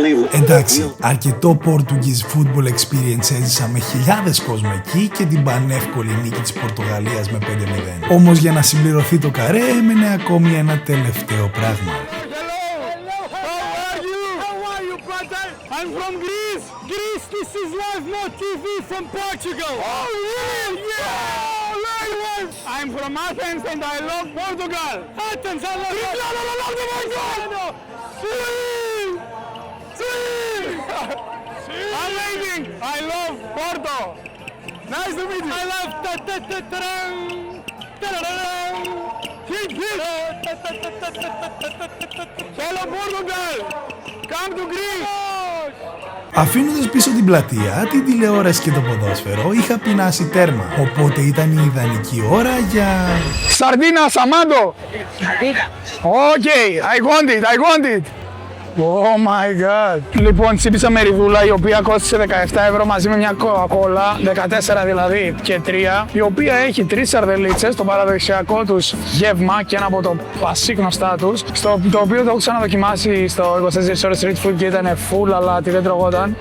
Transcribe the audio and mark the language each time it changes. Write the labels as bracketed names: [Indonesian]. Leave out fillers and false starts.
[Greek] Εντάξει, αρκετό [English] Portuguese football experience [Greek] έζησα με χιλιάδες κόσμο εκεί και την πανεύκολη νίκη της Πορτογαλίας με 5-0. Όμως για να συμπληρωθεί το καρέ έμενε ακόμη ένα τελευταίο πράγμα. [English] I'm from Greece. Greece, this is live, not TV from Portugal. Oh yeah! I'm from Athens and I love Portugal. Athens, I love Portugal. Amazing! I love Porto. Nice to meet you. I love Hello Portugal. Come to Greece. [Greek] Αφήνοντας πίσω την πλατεία, την τηλεόραση και το ποδόσφαιρο, είχα πεινάσει τέρμα. Οπότε ήταν η ιδανική ώρα για... [Portuguese] Σαρδίνα, Σαμάντο! [English] Okay, I want it! Oh my god. [Greek] Λοιπόν, τσίπησα μεριδούλα η οποία κόστησε 17€ μαζί με μια κοκακόλα, 14 δηλαδή και 3, η οποία έχει 3 σαρδελίτσες, το παραδοσιακό τους γεύμα και ένα από το πασίγνωστά τους, το οποίο το έχω ξαναδοκιμάσει στο 24 ώρες street food και ήταν full αλάτι, δεν τρογόταν.